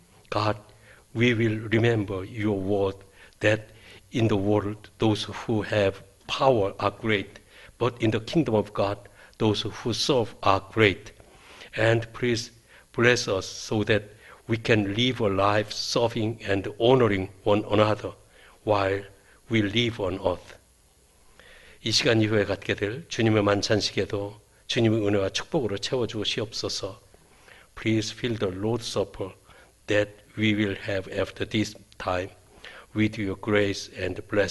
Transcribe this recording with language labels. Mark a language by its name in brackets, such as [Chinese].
[English] God, we will remember your word that in the world those who have power are great, but in the kingdom of God those who serve are great. And please bless us so that we can live a life serving and honoring one another while we live on earth. [Korean] 이 시간 이후에 갖게 될 주님의 만찬식에도 주님의 은혜와 축복으로 채워주시옵소서. [English] Please fill the Lord's Supper that we will have after this time with your grace and blessing.